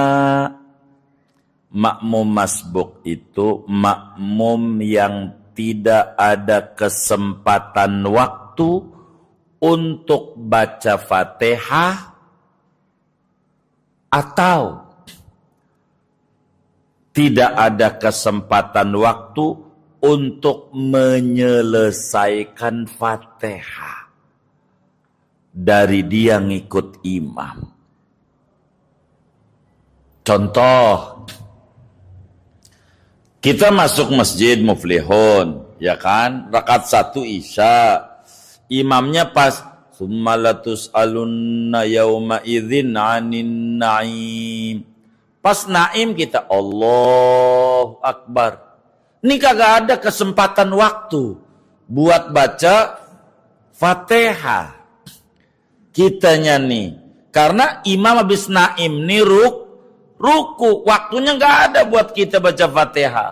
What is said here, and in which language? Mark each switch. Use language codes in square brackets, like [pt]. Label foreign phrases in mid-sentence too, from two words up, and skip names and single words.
[id] Makmum masbuk itu makmum yang tidak ada kesempatan waktu untuk baca Fatihah atau tidak ada kesempatan waktu untuk menyelesaikan Fatihah dari dia ngikut imam. Contoh, kita masuk masjid Muflihun, ya kan? Rakaat 1 Isya. [ar] Imamnya pas ثم لتسألن يومئذ عن النعيم. [id] Pas naim kita [ar] الله أكبر. [id] Ini kagak ada kesempatan waktu buat baca Fatihah. Kitanya nih, karena imam habis naim nih ruku, waktunya nggak ada buat kita baca Fatihah.